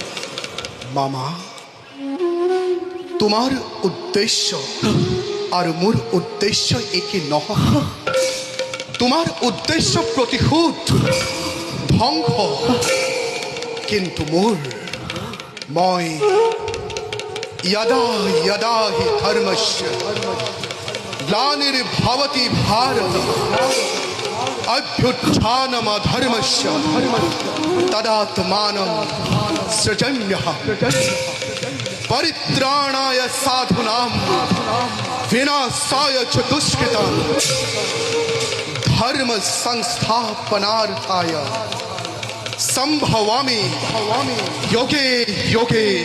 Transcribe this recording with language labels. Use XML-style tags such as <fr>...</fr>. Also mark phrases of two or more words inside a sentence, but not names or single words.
<as>মামা, তোমাৰ উদ্দেশ্য আৰু মোৰ উদ্দেশ্য একে নহয়। তোমাৰ উদ্দেশ্য প্ৰতিশোধ, ধ্বংস কিন্তু মই</as> <sa>यदा यदा हि धर्मस्य ग्लानिर्भवति भारत अभ्युत्थानमधर्मस्य तदात्मानं सृजम्यः परित्राणाय साधूनां विनाशाय च दुष्कृतां धर्म संस्थापनार्थाय संभवामि योगे योगे</sa>